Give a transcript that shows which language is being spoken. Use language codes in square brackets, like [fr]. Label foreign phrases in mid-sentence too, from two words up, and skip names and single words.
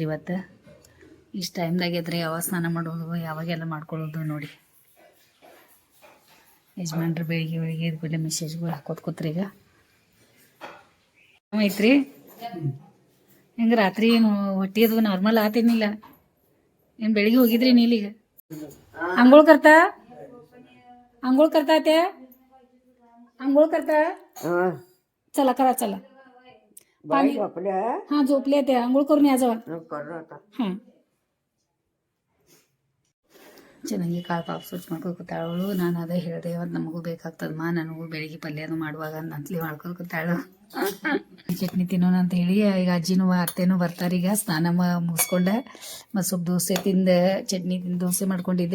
[kn] ಇವತ್ತು ಇಷ್ಟು ಟೈಮ್ದಾಗ ಎದ್ರಿ ಯಾವಾಗ ಸ್ನಾನ ಮಾಡೋದು, ಯಾವಾಗೆಲ್ಲ ಮಾಡ್ಕೊಳ್ಳೋದು ನೋಡಿ. ಯಜಮಾನ್ರು ಬೆಳಿಗ್ಗೆ ಎದ್ಬಿಟ್ಟು ಮೆಸೇಜ್ಗಳು ಹಾಕೋದು ಕೂತ್ರಿ. ಈಗ ಐತ್ರಿ ಹೆಂಗೆ ರಾತ್ರಿ ಏನು ಹೊಟ್ಟೆ ಅದು ನಾರ್ಮಲ್ ಆತೇನಿಲ್ಲ? ಏನು ಬೆಳಿಗ್ಗೆ ಹೋಗಿದ್ರಿ ನೀಲಿಗೆ? [mr] अंघोळ करता ते अंघोळ करता? चला करा, चला. पाणी हां, झोपले ते. अंघोळ करून या जावा. हां, [kn] ಚೆನ್ನಾಗಿ ಕಾಳು ಪಾಪ ಸ್ವಚ್ಛ ಮಾಡ್ಕೊತಾಳು. ನಾನು ಅದೇ ಹೇಳಿದೆ, ಇವತ್ತು ನಮಗೂ ಬೇಕಾಗ್ತದಮ್ಮ, ನನಗೂ ಬೆಳಿಗ್ಗೆ ಪಲ್ಯ ಅದು ಮಾಡುವಾಗ ನಂತಲಿ ಮಾಡ್ಕೊತಾಳು. ಚಟ್ನಿ ತಿನ್ನೋಣ ಅಂತ ಹೇಳಿ ಈಗ ಅಜ್ಜಿನೂ ಅತ್ತೆನೂ ಬರ್ತಾರೆ. ಈಗ ಸ್ನಾನ ಮುಗಿಸ್ಕೊಂಡೆ ಮತ್ತು ಸ್ವಲ್ಪ ದೋಸೆ ತಿಂದು, ಚಟ್ನಿ ತಿಂದು ದೋಸೆ ಮಾಡ್ಕೊಂಡಿದ್ದೆ.